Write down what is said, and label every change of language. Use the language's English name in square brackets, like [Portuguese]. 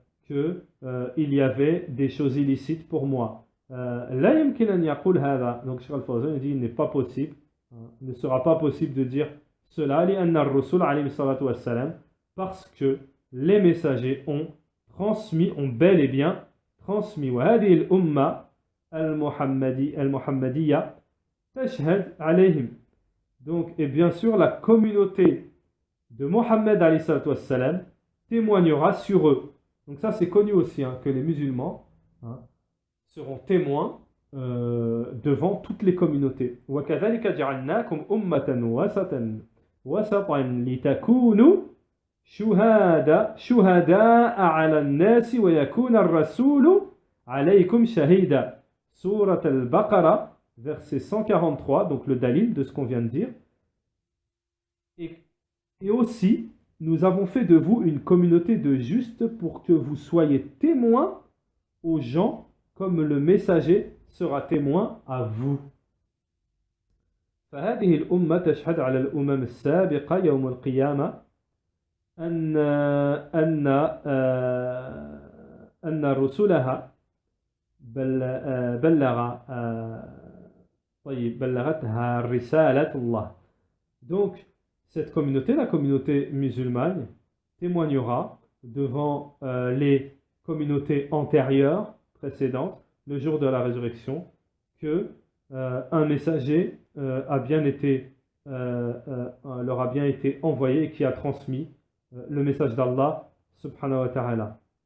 [French] il y avait des choses illicites pour moi. [Arabic] لا يمكن أن يقول هذا. [French] Donc Cheikh Al-Fawzan dit il n'est pas possible, il ne sera pas possible de dire cela [Arabic] لأن الرسول عليه الصلاة والسلام, [French] parce que les messagers ont transmis, ont bel et bien transmis. [Arabic] وهذه الأمة المحمدية تشهد عليهم. [French] Donc, et bien sûr, la communauté de Mohammed alayhi salatu wassalam témoignera sur eux. Donc ça, c'est connu aussi, que les musulmans seront témoins devant toutes les communautés. [Arabic] وَكَذَلِكَ جَعَلْنَاكُمْ أُمَّةً وَسَطًا لِتَكُونُوا شُهَدَاءَ عَلَى النَّاسِ وَيَكُونَ الرَّسُولُ عَلَيْكُمْ شَهِيدًا. [French] Surat al-Baqarah, verset 143, donc le dalil de ce qu'on vient de dire. Et aussi, nous avons fait de vous une communauté de justes pour que vous soyez témoins aux gens comme le messager sera témoin à vous. [Arabic] فهذه الأمة تشهد على الأمم السابقة يوم القيامة أن رسلها بلغتها رسالة الله. [French] Donc, cette communauté, la communauté musulmane, témoignera devant les communautés antérieures, précédentes, le jour de la résurrection, que un messager leur a bien été envoyé et qui a transmis le message d'Allah subhanahu wa ta'ala.